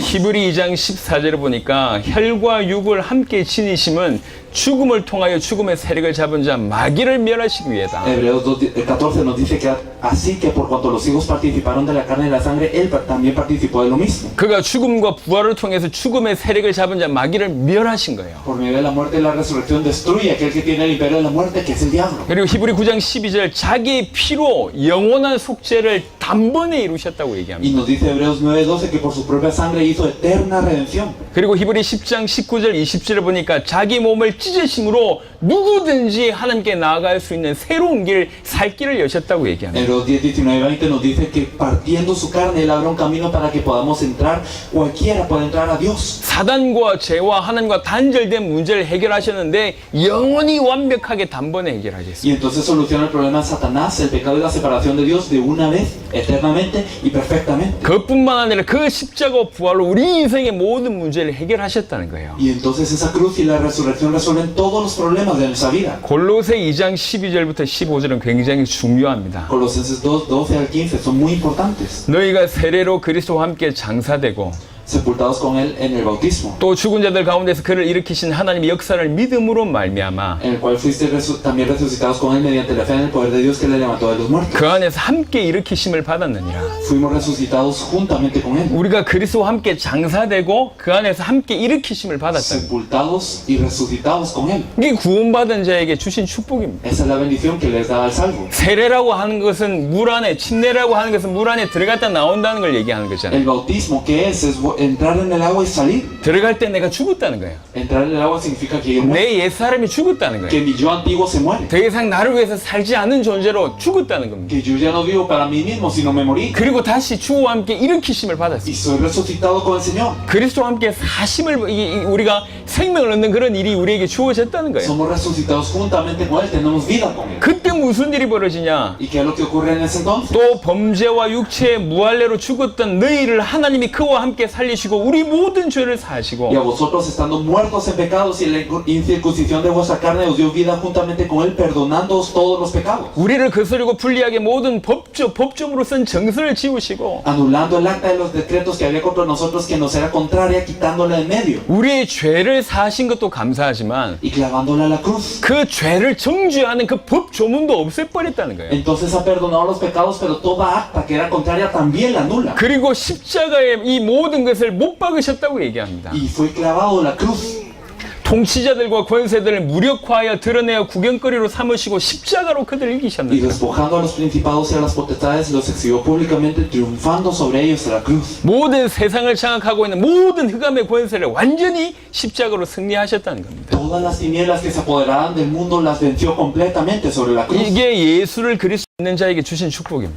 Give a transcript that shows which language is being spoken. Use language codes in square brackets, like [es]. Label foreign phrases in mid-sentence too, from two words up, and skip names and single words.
[ko] 히브리 2장 14절을 보니까 혈과 육을 함께 지니심은 죽음을 통하여 죽음의 세력을 잡은 자 마귀를 멸하시기 위해다. [es] Hebreos 14 nos dice que así que por cuanto los hijos participaron de la carne y la sangre, él también participó de lo mismo. [ko] 그가 죽음과 부활을 통해서 죽음의 세력을 잡은 자 마귀를 멸하신 거예요. [es] Por medio de la muerte y la resurrección destruye aquel que tiene el imperio de la muerte, que es el diablo. [ko] 그리고 히브리 9장 12절 자기의 피로 영원한 속죄를 단번에 이루셨다고 Y 얘기합니다. [es] nos dice Hebreos 9:12 que por su propia sangre hizo eterna redención. [ko] 그리고 히브리 10장 19절 20절을 보니까 자기 몸을 찢으심으로 누구든지 하나님께 나아갈 수 있는 새로운 길, 살 길을 여셨다고 얘기합니다. [es] Hebreos 10, 19, 20 nos dice que partiendo su carne él abre un camino para que podamos entrar, cualquiera puede entrar a Dios. [ko] 사단과 죄와 하나님과 단절된 문제를 해결하셨는데 영원히 완벽하게 단번에 해결하셨습니다. [es] Y entonces soluciona el problema de Satanás, el pecado y la separación de Dios de una vez, eternamente y perfectamente. [ko] 그것뿐만 아니라 그 십자가와 부활로 우리 인생의 모든 문제를 해결하셨다는 거예요. [es] Y entonces esa cruz y la resurrección resuelven todos los problemas de nuestra vida. [ko] 골로새 2장 12절부터 15절은 굉장히 중요합니다. [es] Colosenses 2, 12 al 15 son muy importantes. [ko] 너희가 세례로 그리스도와 함께 장사되고 [es] Sepultados con él en el bautismo, [ko] 또 죽은 자들 가운데서 그를 일으키신 하나님의 역사를 믿음으로 말미암아 [es] en el cual fuiste también resucitados con él mediante la fe en el poder de Dios que le levantó de los muertos. [ko] 그 안에서 함께 일으키심을 받았느니라. [es] Fuimos resucitados juntamente con él, [ko] 우리가 그리스도와 함께 장사되고 그 안에서 함께 일으키심을 받았다. [es] sepultados y resucitados con él. [ko] 이게 구원받은 자에게 주신 축복입니다. [es] Esa es la bendición que les da al salvo. [ko] 세례라고 하는 것은 물 안에, 침례라고 하는 것은 물 안에 들어갔다 나온다는 걸 얘기하는 거잖아요. [es] El bautismo, ¿qué es? Es entrar en el agua y salir. [ko] 들어갈 때 내가 죽었다는 거예요. [es] Entrar en el agua significa que yo muero, [ko] 내 옛사람이 죽었다는 que 거예요. [es] mi yo antiguo se muere, [ko] 더 이상 나를 위해서 살지 않는 존재로 죽었다는 겁니다. [es] que yo ya no vivo para mí mismo, sino me morí. [ko] 그리고 다시 주와 함께 일으키심을 받았어요. [es] Y soy resucitado con el Señor. [ko] 그리스도와 함께 사심을 우리가 생명을 얻는 그런 일이 우리에게 주어졌다는 거예요. [es] Somos resucitados juntamente con él, tenemos vida con él. [ko] 그때 무슨 일이 벌어지냐? [es] ¿Y qué es lo que ocurre en ese entonces? [ko] 또 범죄와 육체의 무할례로 죽었던 너희를 하나님이 그와 함께 살리시고 우리 모든 죄를 [es] Y a [ko] 사하시고 [es] vosotros estando muertos en pecados y en la incircuncisión de vuestra carne os dio vida juntamente con él, perdonándoos todos los pecados, [ko] 우리를 거스르고 불리하게 모든 법정으로 쓴 정서를 지우시고 [es] anulando el acta de los decretos que había contra nosotros que nos era contraria, quitándola en medio [ko] 우리의 죄를 사하신 것도 감사하지만 [es] y clavándola a la cruz. [ko] 그 죄를 정죄하는 그 법 조문도 없애버렸다는 거예요. [es] Entonces ha perdonado los pecados, pero toda acta que era contraria también la anula. [ko] 그리고 십자가에 이 모든 것을 못 박으셨다고 얘기합니다. [es] Y fue clavado en la cruz. [ko] 통치자들과 권세들을 무력화하여 드러내어 구경거리로 삼으시고 십자가로 그들을 Y 이기셨는데 [es] despojando a los principados y a las potestades, los exhibió públicamente, triunfando sobre ellos en la cruz. [ko] 모든 세상을 장악하고 있는 모든 흑암의 권세를 완전히 십자가로 승리하셨다는 겁니다. [es] Todas las tinieblas que se apoderaban del mundo las venció completamente sobre la cruz. [ko] 이게 예수를 그리스도 믿는 자에게 주신 축복입니다.